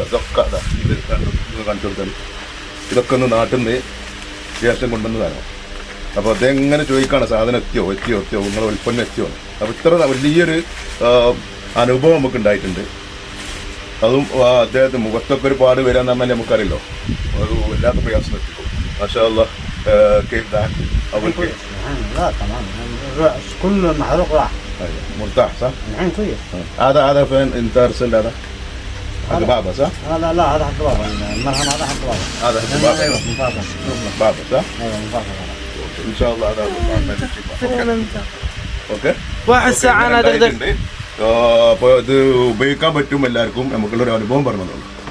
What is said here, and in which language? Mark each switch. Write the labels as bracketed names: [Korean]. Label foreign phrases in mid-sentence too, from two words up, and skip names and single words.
[Malayalam] ഇതൊക്കെ അതാ ഇത് കാണിച്ചു കൊടുക്കാൻ, ഇതൊക്കെ ഒന്ന് നാട്ടിൽ നിന്ന് ശേഷം കൊണ്ടുവന്നതാണ്. അപ്പോൾ അദ്ദേഹം എങ്ങനെ ചോദിക്കുകയാണ് സാധനം എത്തിയോ നിങ്ങളുടെ ഉൽപ്പന്നം എത്തിയോ. അപ്പോൾ ഇത്ര വലിയൊരു അനുഭവം നമുക്ക് ഉണ്ടായിട്ടുണ്ട്. അതും അദ്ദേഹത്തിന് മുഖത്തൊക്കെ ഒരു പാട് വരാന്ന് പറഞ്ഞാൽ നമുക്കറിയല്ലോ, അത് വല്ലാത്ത പ്രയാസം എത്തിക്കും. [Arabic] ما شاء الله. كيف أول كيف؟ لا تمام كل محروق راح. مرتاح صح؟ الحين كويس. هذا فين أنت أرسل هذا؟ حق بابا صح؟ لا هذا حق بابا، المرهم هذا حق بابا. هذا حق بابا. ايوه مفاصل. بابا صح؟ ايوه مفاصل. إن شاء الله هذا ഓക്കെ. [Malayalam] അപ്പോൾ ഇത് ഉപയോഗിക്കാൻ പറ്റും എല്ലാവർക്കും. നമുക്കുള്ളൊരു അനുഭവം പറഞ്ഞതാണ്.